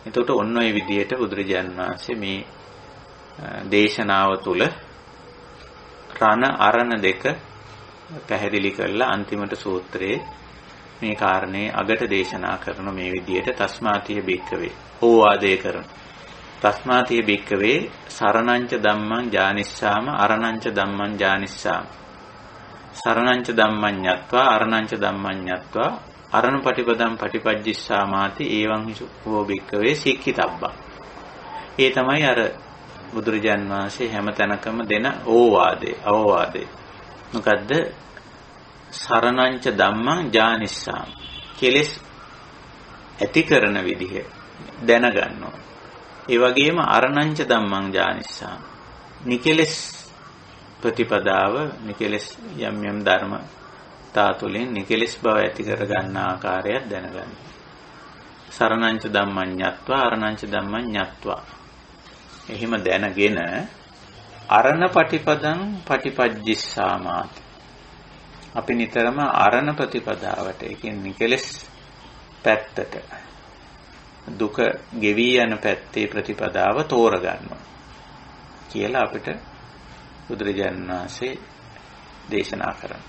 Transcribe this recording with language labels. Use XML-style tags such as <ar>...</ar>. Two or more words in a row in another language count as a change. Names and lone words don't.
<si>එතකොට ඔන්න ඔය විදිහට බුදුරජාණන් වහන්සේ මේ දේශනාව තුළ රණ අරණ දෙක පැහැදිලි කරලා අන්තිමට සූත්‍රයේ මේ කාරණේ අගට දේශනා කරන මේ විදිහට</si> <pi>තස්මාතිය බික්කවේ</pi> <si>ඕවාදේ කරන</si> <pi>තස්මාතිය බික්කවේ සරණංච ධම්මං ජානිස්සාම අරණංච ධම්මං ජානිස්සාම සරණංච ධම්මං ඤත්වා අරණංච ධම්මං ඤත්වා අරණ පටිපදම් පටිපජ්ජිස්සාමාති එවං හෝ බික්කවේ සික්ඛිතබ්බං.</pi> <si>ඒ තමයි අර බුදුරජාන් වහන්සේ හැම තැනකම දෙන අවවාදේ.</si> <pi>මොකද්ද? සරණංච ධම්මං ජානිස්සාම.</pi> <si>කෙලෙස් ඇති කරන විදිහ දැනගන්නවා. ඒ වගේම</si> <pi>අරණංච ධම්මං ජානිස්සාම.</pi> <si>නිකෙලස් ප්‍රතිපදාව නිකෙලස් යම් ධර්ම තාතුලින් නිකෙලස් බව ඇති කර ගන්න ආකාරයක් දැනගන්න.</si> <pi>සරණංච ධම්මං ඤත්වා අරණංච ධම්මං ඤත්වා.</pi> <si>එහෙම දැනගෙන</si> <pi>අරණ පටිපදං පටිපජ්ජිස්සාමාති.</pi> <si>අපි නිතරම අරණ ප්‍රතිපදාවට ඒ කියන්නේ නිකෙලස් පැත්තට දුක ගෙවි යන පැත්තේ ප්‍රතිපදාව තෝරගන්නවා කියලා අපිට බුදුරජාණන් වහන්සේ දේශනා කරනවා.</si>